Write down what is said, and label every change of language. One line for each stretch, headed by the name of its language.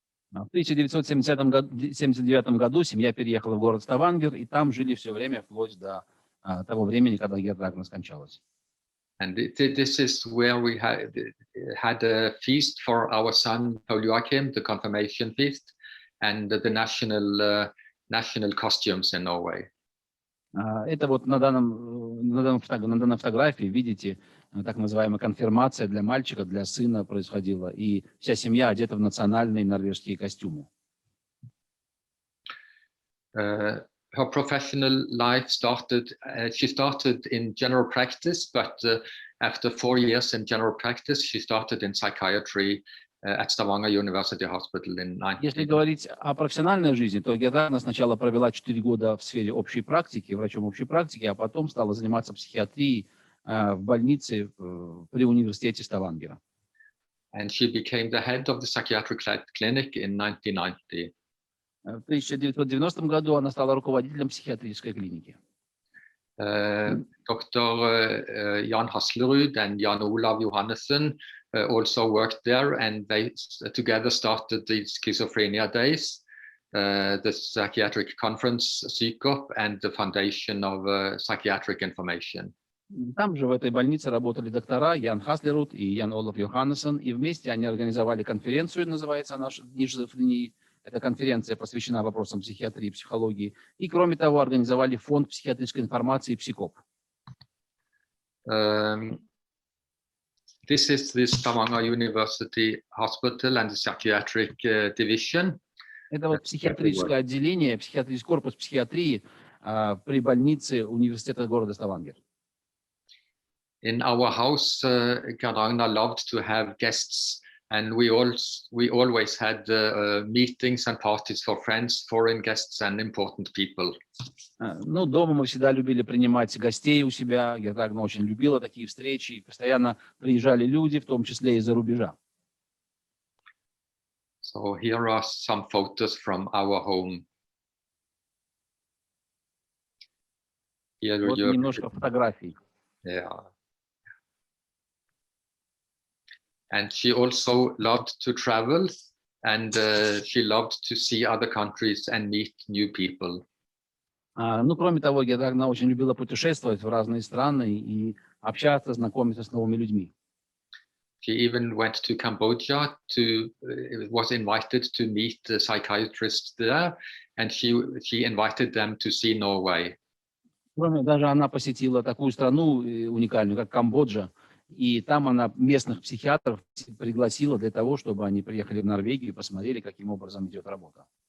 Russian: В 1979 году семья переехала в город Ставангер, и там жили все время, вплоть до того времени, когда Герд-Рагна скончалась.
English: And this is where we had a feast for our son Paul Joachim, the confirmation feast, and the national costumes in Norway.
Russian: Это вот на данной фотографии видите, так называемая конфирмация для мальчика, для сына происходила, и вся семья одета в национальные норвежские костюмы.
English: Her professional life started, she started in general practice, but after 4 years in general practice, she started in psychiatry at Stavanger University Hospital in 19...
Russian: Если говорить о профессиональной жизни, то Герд-Рагна сначала провела 4 года в сфере общей практики, врачом общей практики, а потом стала заниматься психиатрией в больнице при университете Ставангера.
English: And she became the head of the psychiatric clinic in 1990.
Russian: В 1990 году она стала руководителем психиатрической клиники.
English: Dr. Jan Haslerud and Jan Olav Johannessen also worked there, and they together started the Schizophrenia Days, the Psychiatric Conference, Psykop, and the Foundation of Psychiatric Information.
Russian: Там же в этой больнице работали доктора Ян Хаслерud и Ян Олаф Йоханнесен, и вместе они организовали конференцию, называется она «Дни шизофрении». Эта конференция посвящена вопросам психиатрии и психологии. И, кроме того, организовали фонд психиатрической информации «Psykop».
English: This is the Stavanger University Hospital and the Psychiatric Division.
Russian: Это вот психиатрическое отделение, психиатрический корпус психиатрии при больнице университета города Ставангер.
English: In our house, Gerd-Ragna loved to have guests And we always had meetings and parties for friends, foreign guests, and important people.
Russian: Ну, дома мы всегда любили принимать гостей у себя. Герд-Рагна очень любила такие встречи. И постоянно приезжали люди, в том числе из-за рубежа.
English: So here are some photos from our home. Here
Russian: Вот
English: you,
Russian: немножко фотографий.
English: yeah. And she also loved to travel, and she loved to see other countries and meet new people.
Russian: Ну, кроме того, Герд-Рагна очень любила путешествовать в разные страны и общаться, знакомиться с новыми людьми.
English: She even went to Cambodia was invited to meet the psychiatrists there, and she invited them to see Norway.
Russian: Даже она посетила такую страну уникальную, как Камбоджа, и там она местных психиатров пригласила для того, чтобы они приехали в Норвегию и посмотрели, каким образом идет работа.